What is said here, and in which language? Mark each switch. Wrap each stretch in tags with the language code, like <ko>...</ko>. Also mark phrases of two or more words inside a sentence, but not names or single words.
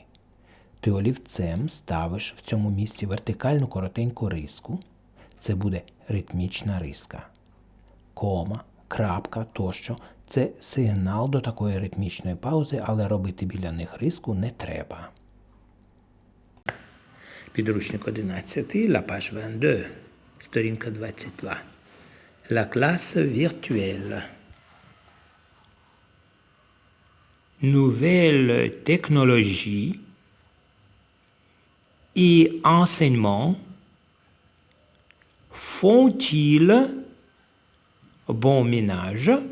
<uk>Ти олівцем ставиш в цьому місці вертикальну коротеньку риску. Це буде ритмічна риска. Кома, крапка тощо – це сигнал до такої ритмічної паузи, але робити біля них риску не треба. Підручник 11,</uk> <fr>la page 22, сторінка 22. La classe virtuelle. Nouvelles technologies et enseignements font-ils bon ménage?</fr>